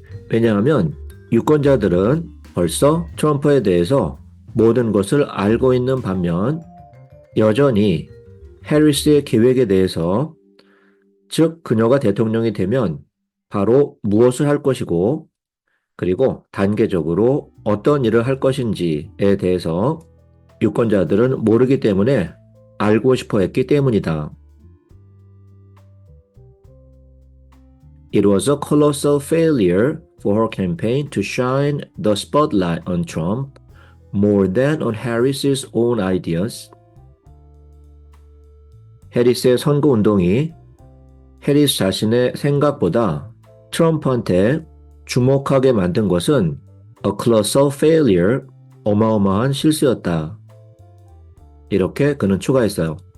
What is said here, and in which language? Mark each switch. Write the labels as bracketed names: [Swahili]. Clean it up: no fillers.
[Korean] 왜냐하면 유권자들은 벌써 트럼프에 대해서 모든 것을 알고 있는 반면 여전히 해리스의 계획에 대해서, 즉 그녀가 대통령이 되면 바로 무엇을 할 것이고 그리고 단계적으로 어떤 일을 할 것인지에 대해서 유권자들은 모르기 때문에 알고 싶어 했기 때문이다. [English] It was a colossal failure for her campaign to shine the spotlight on Trump more than on Harris's own ideas. [Korean] 해리스의 선거운동이 해리스 자신의 생각보다 트럼프한테 주목하게 만든 것은 [English] a colossal failure, [Korean] 어마어마한 실수였다. 이렇게 그는 추가했어요.